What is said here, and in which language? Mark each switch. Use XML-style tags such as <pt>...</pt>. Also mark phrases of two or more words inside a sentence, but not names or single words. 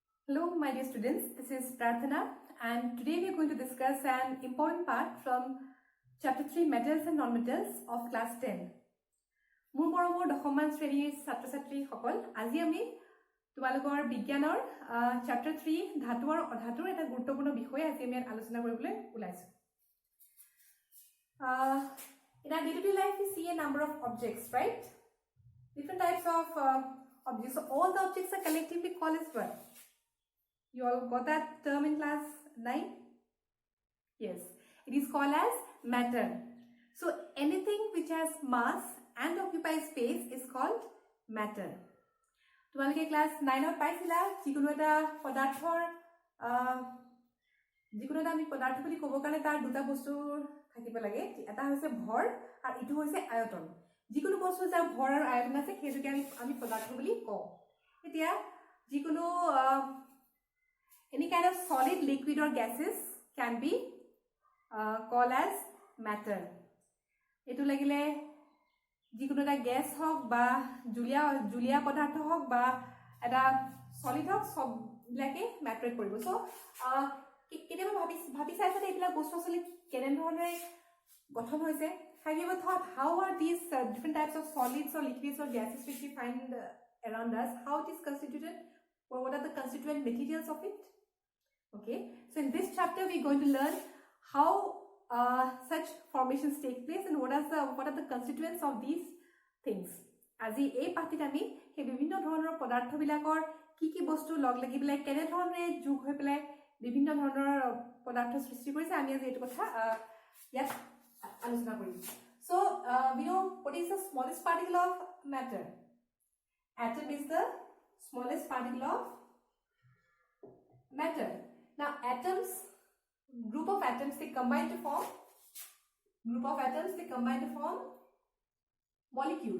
<en>Hello, my dear students. This is Prarthana, and today we are going to discuss an important part from Chapter 3 Metals and Non-Metals of Class 10.</en> <as>মোৰ মৰমৰ দশমমান শ্ৰেণীৰ ছাত্ৰ-ছাত্ৰী সকল আজি আমি তোমালোকৰ বিজ্ঞানৰ Chapter 3 ধাতু আৰু অধাতুৰ এটা গুৰুত্বপূৰ্ণ বিষয় আজি আমি আলোচনা কৰিবলৈ ওলাইছো।</as> <en>In our day-to-day life, we see a number of objects, right? Different types of objects. So all the objects are collectively called as what? You all got that term in class 9? Yes, it is called as matter. So anything which has mass and occupies space is called matter.</en> <as>তোমালোকে ক্লাস 9ত পাইছিলা যিকোনো এটা পদাৰ্থৰ যিকোনো এটা আমি পদাৰ্থ বুলি ক'ব কাৰণে তাৰ দুটা বস্তু থাকিব লাগে। এটা হৈছে ভৰ আৰু ইটো হৈছে আয়তন। যিকোনো বস্তু যাৰ ভৰ আৰু আয়তন আছে সেইটোকে আমি পদাৰ্থ বুলি কওঁ। এতিয়া যিকোনো</as> <en>any kind of solid, liquid or gases can be called as matter.</en> <as>এইটো লগিলে যিকোনো এটা গেছ হওক বা জুলীয়া পদাৰ্থ হওক বা এটা solid হওক সব বিলাক matter কৰিব. So কেতিয়াবা ভাবি চাইছানে এইবিলাক বস্তু আচলতে কেনে ধৰণে গঠন হৈছে.</as> <en>Have you ever thought how are these different types of solids or liquids or gases which we find around us, how it is constituted, or what are the constituent materials of it? Okay, so in this chapter we are going to learn how such formations take place and what are the constituents of these things.</en> <as>আজি এই পাঠটিত আমি সেই বিভিন্ন ধৰণৰ পদাৰ্থবিলাকৰ কি বস্তু লগ লাগি পেলাই কেনে ধৰণে যোগ হৈ পেলাই বিভিন্ন ধৰণৰ পদাৰ্থ সৃষ্টি কৰিছে আমি আজি এইটো কথা ইয়াত আলোচনা কৰিম।</as> <en>So we know what is the smallest particle of matter. Atom is the smallest particle of matter. Now atoms, group of atoms, they combine to form molecules.</en>